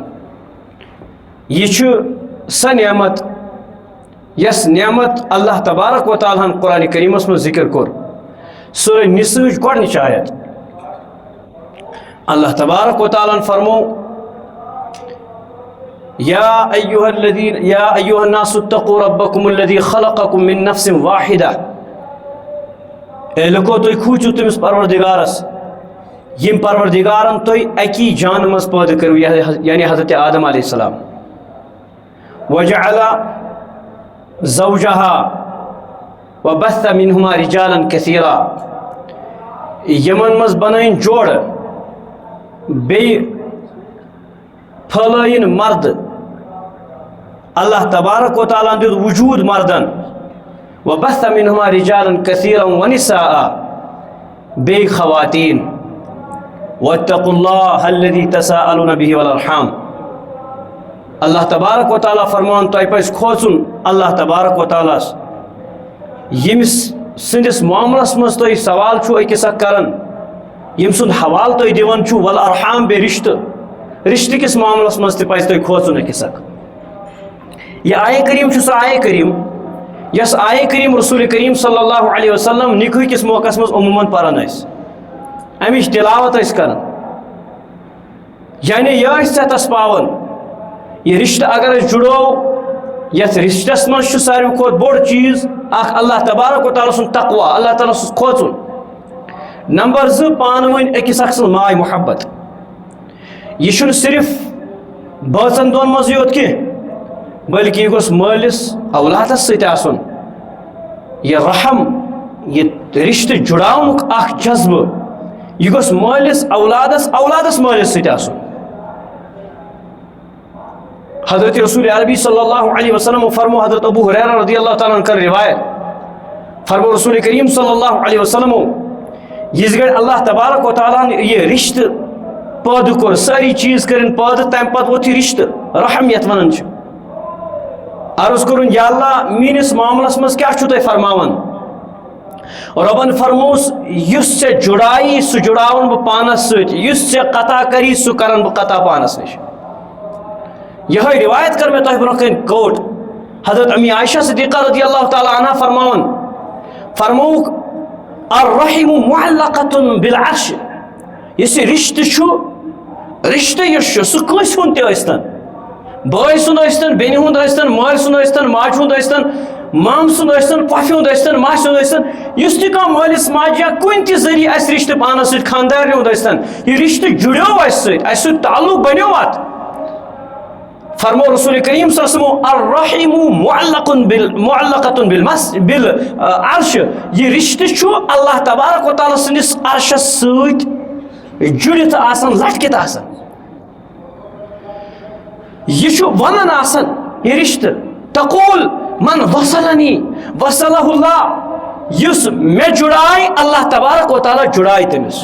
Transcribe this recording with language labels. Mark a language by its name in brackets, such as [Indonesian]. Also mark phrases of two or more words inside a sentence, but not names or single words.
[Kashmiri] یہ چھُ سۄ نعمت یس نعمت اللہ تبارک و تعالیٰ ہن قرآن کریمس منٛز ذکر کوٚر، سورہ نساہٕچ گۄڈنِچ آیت۔ اللہ تبارک و تعالیٰ ہن فرمو [Arabic] یا ایہا الناس اتقوا ربکم الذی خلقکم من نفس واحدہ۔ [Kashmiri] اے لُکو، تُہۍ کھوٗژِو تٔمِس پروردگارس یم پروردگارن تُہۍ اکی جان منٛز پٲدٕ کٔرِو، یعنی حضرت آدم [Arabic] علیہ السلام۔ وجعل زوجها وبث منهما رجالا كثيرا۔ [Kashmiri] یمن منٛز بنٲیِن جوڑٕ، بیٚیہِ پھٲلٲیِن مرد۔ اللہ تبارک و تعالیٰ دیُت وجوٗد مردن۔ [Arabic] وبث منهما رجالا كثيرا ونساء، [Kashmiri] بیٚیہِ خواتیٖن۔ [Arabic] واتقوا الله الذي تساءلون به والارحام۔ [Kashmiri] اللہ تبارک و تعالیٰ فرمان تۄہہِ پزِ کھوژُن اللہ تبارک و تعالیٰ ییٚمِس سٕنٛدِس معاملس منٛز تُہۍ سوال چھُو أکِس اکھ کران، ییٚمہِ سُنٛد حوالہٕ تُہۍ دِوان چھُو، والارحام، بیٚیہِ رشتہٕ کِس معاملس منٛز تہِ پزِ تۄہہِ کھوژُن أکِس اکھ۔ یہ آیہ کریم چھُ سُہ آیہ کریم یس آیہ کریم رسول کریم [Arabic] صلی اللہ علیہ وسلم [Kashmiri] نکاح کس موقع منٛز عموٗماً پران ٲسۍ، امِچ تلاوت ٲسۍ کران، یعنی یہ ٲسۍ ژےٚ تس پاوان۔ یہ رشتہ اگر أسۍ جُڑو، یتھ رشتس منٛز چھُ ساروی کھۄتہٕ بوٚڑ چیٖز اکھ اللہ تبارک و تعالیٰ سُنٛد تقوا، اللہ تعالیٰ سُنٛد کھوژُن۔ نمبر 2، پانہٕ ؤنۍ أکِس اکھ سٕنٛز ماے محبت۔ یہ چھُنہٕ صرف بٲژن دۄن منٛزٕے یوت کینٛہہ، بلکہ یہ گوٚژھ مٲلِس اولادس سۭتۍ آسُن۔ یہ رحم، یہ رشتہ جُڑاونُک اکھ جذبہٕ، یہ گوٚژھ مٲلِس اولادس مٲلِس سۭتۍ آسُن۔ حضرت رسول عربی [Arabic] صلی اللہ علیہ وسلم [Kashmiri] فرمو، حضرت ابو ہریرہ [Arabic] رضی اللہ تعالیٰ عنہ [Kashmiri] کر روایت، فرمو رسول کریم [Arabic] صلی اللہ علیہ وسلم [Kashmiri] یِژ گھڑِ اللہ تبارک و تعالیٰ ہن یہ رشتہ پٲدٕ کوٚر، سٲری چیٖز کٔرِنۍ پٲدٕ، تمہِ پتہٕ ووت یہِ رشتہ، رحم یتھ ونان چھِ۔ عرض کوٚرُن [Arabic] یا اللہ، [Kashmiri] میٲنِس معاملس منٛز کیٛاہ چھُو تُہۍ فرماوان؟ رۄبن فرمووُس یُس ژےٚ جُڑایی سُہ جُڑاوُن بہٕ پانس سۭتۍ، یُس ژےٚ قطع کری سُہ کرن بہٕ قطع پانس نِش۔ یہے روایت کر مےٚ تۄہہِ برونٛہہ کَنۍ کوٹ۔ حضرت امی عائشہ صدیقہ [Arabic] رضی اللہ تعالیٰ عنہ [Kashmiri] فرمووُکھ [Arabic] الرحم معلقۃ بالعرش۔ [Kashmiri] یُس یہِ رشتہٕ چھُ، رشتہٕ یُس چھُ سُہ کٲنٛسہِ ہُنٛد تہِ ٲسۍتن، بٲے سُنٛد ٲسۍتن، بیٚنہِ ہُنٛد ٲسۍتن، مٲلۍ سُنٛد ٲسۍتن، ماجہِ ہُنٛد ٲسۍتن، مامہٕ سُنٛد ٲسۍتن، پۄپھِ ہُنٛد ٲسۍتن، ماسہِ ہُنٛد ٲسۍتن، یُس تہِ کانٛہہ مٲلِس ماجہِ یا کُنہِ تہِ ذٔریعہٕ اَسہِ رشتہٕ پانس سۭتۍ خانٛدارنہِ ہُنٛد ٲسۍتن، یہِ رشتہٕ جُڑیو اَسہِ سۭتۍ، اَسہِ سۭتۍ تعلق بنیو اتھ، فرمو رسول کریم [Arabic] صلی اللہ علیہ وسلم الرحیم معلقۃ بالعرش، [Kashmiri] یہ رشتہ چھو اللہ تبارک و تعالیٰ سندس عرشس ست جڑت آسان، لٹکت آسان. یہ چھو ونن آسان یہ رشتہ، [Arabic] تقول من وصلنی وصلہ اللہ، [Kashmiri] یس میں جڑائے اللہ تبارک و تعالیٰ جڑائے تمس.